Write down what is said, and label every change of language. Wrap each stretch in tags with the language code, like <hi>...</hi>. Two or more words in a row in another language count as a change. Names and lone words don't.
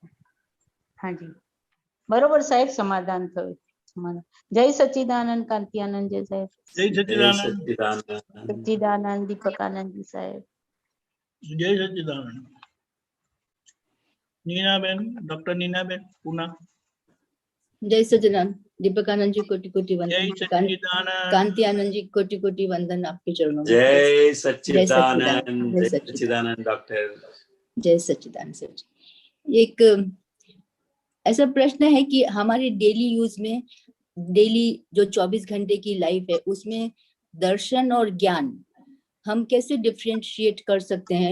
<gu>હાજી બરોબર સાહેબ, સમાધાન થયું. જય સચ્ચિદાનંદ કાંતિયાનંદ જય સાહેબ. જય સચ્ચિદાનંદ. સચ્ચિદાનંદ દીપકાનંદજી સાહેબ. જય સચ્ચિદાનંદ. નીનાબેન, ડોક્ટર નીનાબેન પૂના.</gu> <hi>जय सच्चिदानंद दीपकानंद जी कोटि कोटि જય वंदन. સચ્ચિદાનંદ. कांति आनंद जी कोटि कोटि वंदन आपके चरणों में. जय सच्चिदानंद. जय जय सच्चिदानंद डॉक्टर. जय सच्चिदानंद सर जी. एक ऐसा प्रश्न है कि हमारे</hi> <en>daily use</en> <hi>में डेली जो 24 घंटे की लाइफ है उसमें दर्शन और ज्ञान हम कैसे डिफरेंशिएट कर सकते हैं?</hi>